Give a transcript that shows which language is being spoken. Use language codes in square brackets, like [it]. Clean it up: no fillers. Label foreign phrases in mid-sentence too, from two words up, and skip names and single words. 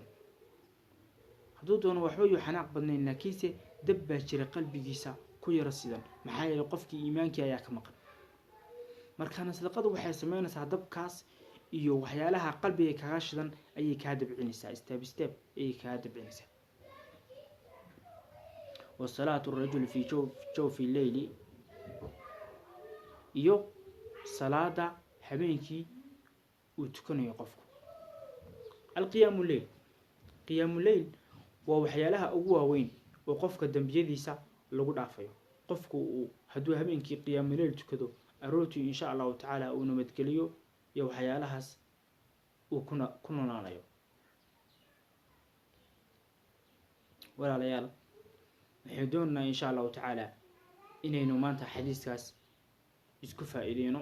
[so] hadduu doono waxba iyo xanaaq badnayn laakiinse dab baa jira qalbigiisa ku yara sidan maxaa yeelay qofkii iimaankii ayaa ka maqan. markaana sadaqadu waxay samaynaysaa dabkaas iyo waxyaalaha qalbiga kaga shidan ayay kaa dabcinaysaa [en] step step [so] ayay kaa dabcinaysaa. [ar] وصلاة الرجل في جوف الليل [so] iyo salaada habeenkii uu tukanayo qofku. [ar] القيام الليل قيام الليل [so] waa waxyaalaha ugu waaweyn oo qofka dambiyadiisa lagu dhaafayo. qofku uu hadduu habeenkii [ar] قيام الليل [so] tukado aroortii [ar] إن شاء الله تعالى [so] uu nabadgeliyo iyo waxyaalahaas uu ku noolaanayo. walaalayaal waxaan doonaynaa [ar] إن شاء الله تعالى [so] inaynu maanta xadiiskaas isku faa'iideyno.